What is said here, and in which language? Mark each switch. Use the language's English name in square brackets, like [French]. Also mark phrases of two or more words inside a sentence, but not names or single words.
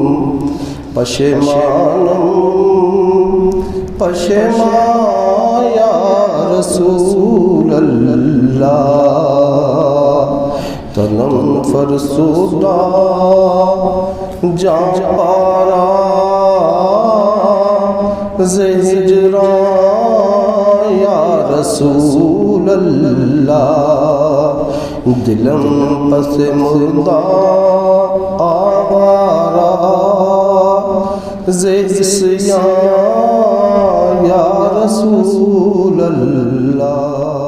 [Persian] پشمانم پشمان [Arabic] یا رسول اللہ [Persian] تنم فرسودہ جاں پارا ز ہجران [Arabic] یا رسول اللہ [Persian] دلم پس مردہ آوارا ز عصیان [Arabic] یا رسول اللہ